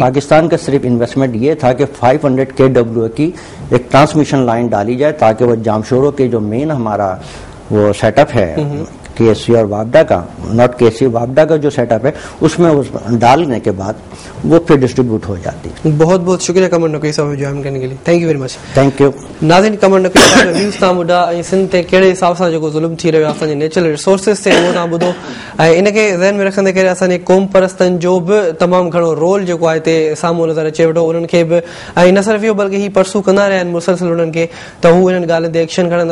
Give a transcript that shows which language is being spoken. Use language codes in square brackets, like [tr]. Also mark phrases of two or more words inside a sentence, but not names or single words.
[ur] پاکستان کا صرف انویسٹمنٹ یہ تھا کہ 500 KW کی ایک [en] transmission line [ur] ڈالی جائے تاکہ وہ جامشورو کے جو مین ہمارا وہ سیٹ اپ ہے کے ایس سی اور وابڈا کا، ناٹ کے ایس سی وابڈا کا جو سیٹ اپ ہے، اس میں ڈالنے کے بعد وہ پھر ڈسٹریبیوٹ ہو جاتی ہے. بہت بہت شکریہ کمر نقوی صاحب جوائن کرنے کے لیے. [en] thank you very much. thank you. [sd] ناظرین، کمر نقوی صاحب ویوز تاں ॿुधा ऐं सिंध ते कहिड़े हिसाब सां जेको ज़ुल्म थी रहियो आहे असांजे [en] natural resources [sd] ते उहो तव्हां ॿुधो ऐं इनखे ज़हन में रखंदे करे असांजे क़ौम परस्तनि जो बि तमामु घणो रोल जेको आहे हिते साम्हूं नज़र अचे वेठो. उन्हनि खे बि ऐं न सिर्फ़ु इहो बल्कि ही परसू कंदा रहिया आहिनि मुसलसिल उन्हनि खे त हू इन्हनि ॻाल्हियुनि ते एक्शन खणनि.